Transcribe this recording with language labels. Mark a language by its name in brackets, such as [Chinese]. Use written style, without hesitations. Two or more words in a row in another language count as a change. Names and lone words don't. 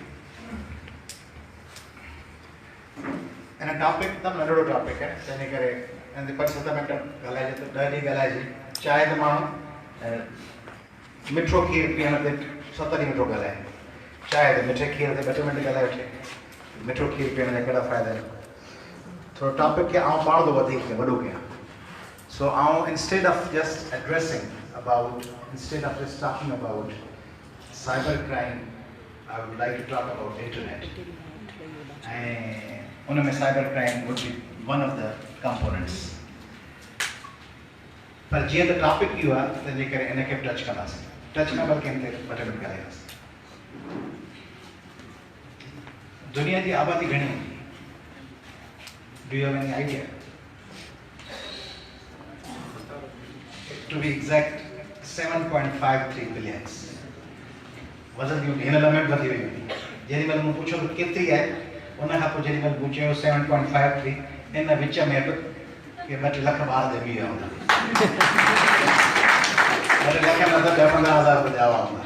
[Sindhi] इन टॉपिक तमामु नंढिड़ो टॉपिक आहे, तंहिंजे करे इन ते 5-7 मिंट ॻाल्हाइजे त 10 ॾींहं ॻाल्हाइजे। चाहे त माण्हू मिठो खीर पीअण ते 70 मिंट ॻाल्हाए, चाहे त मिठे खीर ते 2 मिंट ॻाल्हाए वठे। मिठो खीर पीअण जा कहिड़ा फ़ाइदा आहिनि। थोरो टॉपिक खे आउं पाण थो वधीक वॾो कयां। [English] So instead of just talking about cybercrime, I would like to talk about internet. And cybercrime would be one of the components. [Sindhi] पर जीअं त टॉपिक इहो आहे तंहिंजे करे इनखे टच कंदासीं। टच न बल्कि इन ते 2 मिंट ॻाल्हाईंदासीं। दुनिया जी आबादी घणी हूंदी? [English] Do you have any idea? To be exact, 7.53 billion. [Sindhi] वज़न जी हूंदी, हिन लम्हे वधी वई हूंदी। जेॾी महिल मूं पुछियो त केतिरी आहे, उन खां पोइ जेॾी महिल मूं चयो 7.53, इन विच में बि के 2 लख ॿार ॼमी विया हूंदा। 2 लख में त 10-15 हज़ार ॿुधाया हूंदा।